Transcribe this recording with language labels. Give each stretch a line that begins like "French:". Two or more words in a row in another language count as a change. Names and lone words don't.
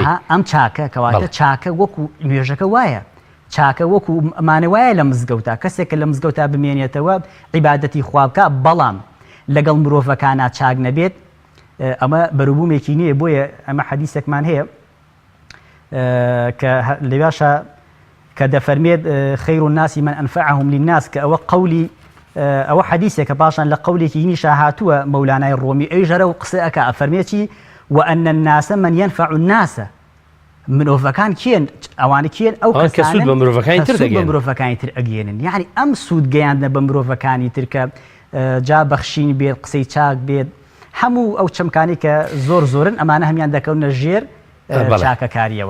Central Kurdish: ئەم چاکە کەواتە چاکە وەکو نوێژەکە وایە چاکە وەکو ئەمانە وایە لە مزگەوتا کەسێک کە لە مزگەوتا بمێنێتەوە عیبادەتی خوا بکە بەڵام لەگەڵ مرۆڤەکانە چاک نەبێت ئەمە بەروبوومێکی نییە بۆیە ئەمە حەدیثێکمان هەیە کە لەواشە کە دەفەرمێت
Arabic: خەیر الناس من أنفعهم للناس
Central Kurdish: کە ئەوە قولی ئەوە حەدیثێکە پاشان لە قولێکی نیشا هاتووە مەولانای ڕۆمی ئەوژەرە و قسە ئەکە ئەفەرمێتی
Arabic: وأن الناس من ينفع الناس
Central Kurdish: مرۆڤەکان کێن ئەوانە کێن ئەو کە سوود بە مرۆڤەکانی تر ئەگەێنن یعنی ئەم سوود گەیاندنە بە مرۆڤەکانی تر کە جا بەخشین بێت قسەی چاک بێت هەموو ئەو چەمکانی کە زۆرن ئەمانە هەمیان دەکەونە ژێر چاکەکاریەوە